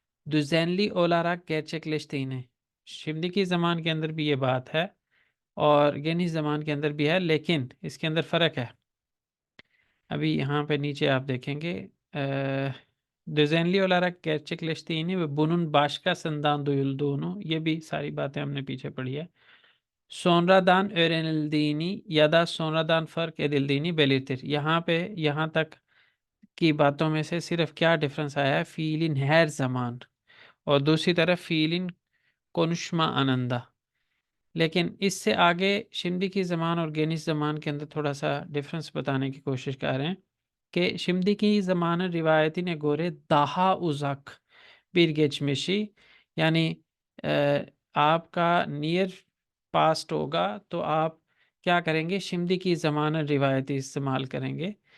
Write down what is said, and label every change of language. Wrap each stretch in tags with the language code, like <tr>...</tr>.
<tr>düzenli olarak gerçekleştiğini, şimdiki</tr> <hi>ज़मान के अंदर भी ये बात है और geniş ज़मान के अंदर भी है, लेकिन इसके अंदर फ़र्क है। अभी यहाँ पे नीचे आप देखेंगे</hi> <tr>düzenli olarak gerçekleştiğini ve bunun başkasından duyulduğunu,</tr> <hi>ये भी सारी बातें हमने पीछे पढ़ी है।</hi> <tr>Sonradan öğrenildiğini ya da sonradan fark edildiğini belirtir।</tr> <hi>यहाँ पे यहाँ तक की बातों में से सिर्फ क्या डिफरेंस आया है,</hi> <tr>fiilin her zaman</tr> <hi>और दूसरी तरफ</hi> <tr>fiilin konuşma anında।</tr> <hi>लेकिन इससे आगे शिमदी ज़मान और गेनिस ज़मान के अंदर थोड़ा-सा डिफरेंस बताने की कोशिश कर रहे हैं कि</hi> <tr>şimdiki zamanın rivayetine göre daha uzak bir geçmişi</tr> <hi>यानी आपका नियर पास्ट होगा तो आप क्या करेंगे, शिमदी ज़मानन रिवायती इस्तेमाल करेंगे।</hi>